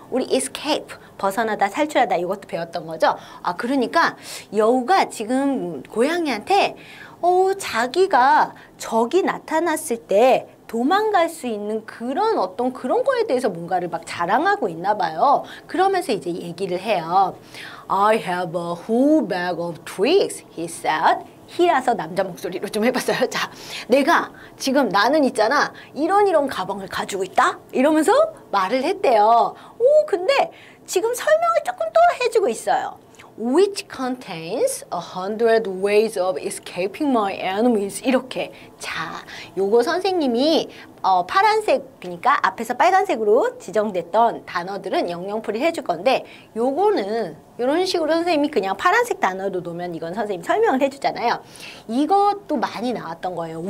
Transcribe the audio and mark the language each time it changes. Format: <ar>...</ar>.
<ko>우리 escape 벗어나다 탈출하다 이것도 배웠던 거죠. 그러니까 여우가 지금 고양이한테 자기가 적이 나타났을 때 도망갈 수 있는 그런 어떤 그런 거에 대해서 뭔가를 막 자랑하고 있나 봐요. 그러면서 이제 얘기를 해요.</ko> <en>I have a whole bag of tricks, he said.</en> <ko>he라서 남자 목소리로 좀 해봤어요. 자, 내가 지금 나는 있잖아. 이런 가방을 가지고 있다? 이러면서 말을 했대요. 근데 지금 설명을 조금 또 해주고 있어요.</ko> <en>which contains 100 ways of escaping my enemies.</en> <ko>이렇게. 자, 요거 선생님이 파란색, 그러니까 앞에서 빨간색으로 지정됐던 단어들은 영영풀이 해줄 건데, 요거는 이런 식으로 선생님이 그냥 파란색 단어로 놓으면 이건 선생님이 설명을 해주잖아요. 이것도 많이 나왔던 거예요.</ko>